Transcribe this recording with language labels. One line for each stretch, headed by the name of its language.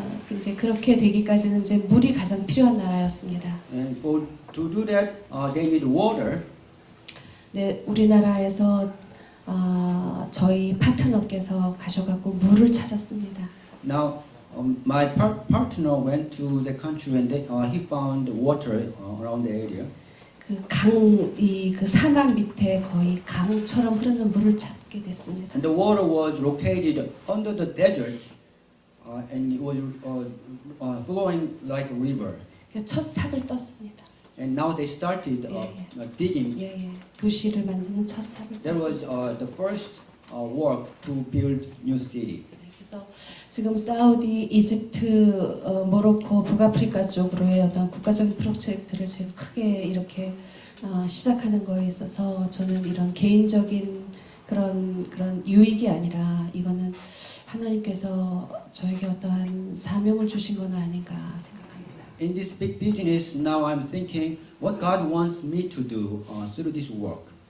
Korean: 이제 그렇게 되기까지는 이제 물이 가장 필요한 나라였습니다.
English: And to do that, they need water.
Korean: 네, 우리나라에서 저희 파트너께서 가셔갖고 물을 찾았습니다.
English: Now, my partner went to the country and he found water around the area.
Korean: 그 사막 밑에 거의 강처럼 흐르는 물을 찾게 됐습니다.
English: And the water was located under the desert and it was flowing like a river.
Korean: 그래서 첫 삽을 떴습니다.
English: And now they started digging.
Korean: 예. 도시를 만드는 첫 삽을
English: That was
Korean: 떴습니다.
English: the first work to build new city.
Korean: 그래서 지금 사우디, 이집트, 모로코, 북아프리카 쪽으로의 어떤 국가적인 프로젝트를 지금 크게 이렇게 시작하는 거에 있어서 저는 이런 개인적인 그런 유익이 아니라 이거는 하나님께서 저에게 어떠한 사명을 주신 건 아닌가 생각합니다.
English: In this big business, now I'm thinking what God wants me to do through this work.